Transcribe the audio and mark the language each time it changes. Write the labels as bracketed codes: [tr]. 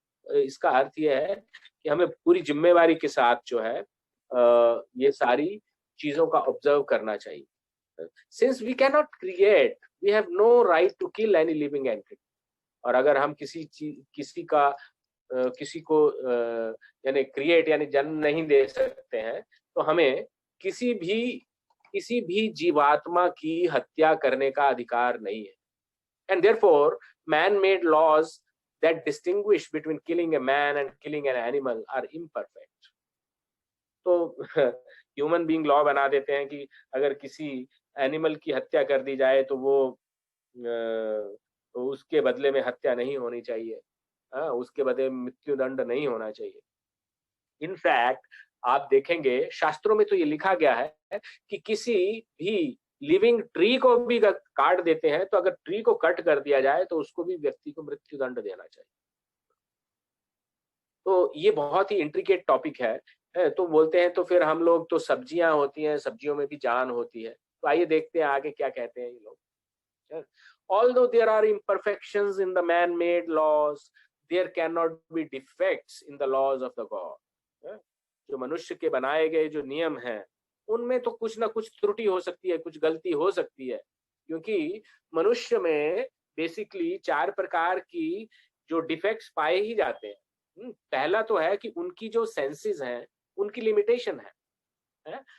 [hi] इसका अर्थ यह है कि हमें पूरी जिम्मेवारी के साथ जो है ये सारी चीजों का ऑब्जर्व करना चाहिए। [en] Since we can not create, we have no right to kill any living entity. [hi] और अगर हम किसी को यानी क्रिएट यानी जन्म नहीं दे सकते हैं, तो हमें किसी भी जीवात्मा की हत्या करने का अधिकार नहीं है। [en] And therefore, man-made laws that distinguish between killing a man and killing an animal are imperfect. [hi] तो ह्यूमन बीइंग लॉ बना देते हैं कि अगर किसी एनिमल की हत्या कर दी जाए तो तो उसके बदले में हत्या नहीं होनी चाहिए, उसके बदले में मृत्युदंड नहीं होना चाहिए। इनफैक्ट आप देखेंगे शास्त्रों में तो ये लिखा गया है कि किसी भी लिविंग ट्री को भी काट देते हैं, तो अगर ट्री को कट कर दिया जाए तो उसको भी व्यक्ति को मृत्युदंड देना चाहिए। तो ये बहुत ही इंट्रिकेट टॉपिक है। तो बोलते हैं तो फिर हम लोग तो सब्जियां होती हैं, सब्जियों में भी जान होती है। तो आइए देखते हैं आगे क्या कहते हैं ये लोग। [en] Although there are imperfections in the man-made laws, there cannot be defects in the laws of the God. [hi] जो मनुष्य के बनाए गए जो नियम हैं, उनमें तो कुछ ना कुछ त्रुटि हो सकती है, कुछ गलती हो सकती है, क्योंकि मनुष्य में बेसिकली 4 प्रकार की जो डिफेक्ट्स पाए ही जाते हैं। पहला तो है कि उनकी जो सेंसेस हैं, उनकी लिमिटेशन है।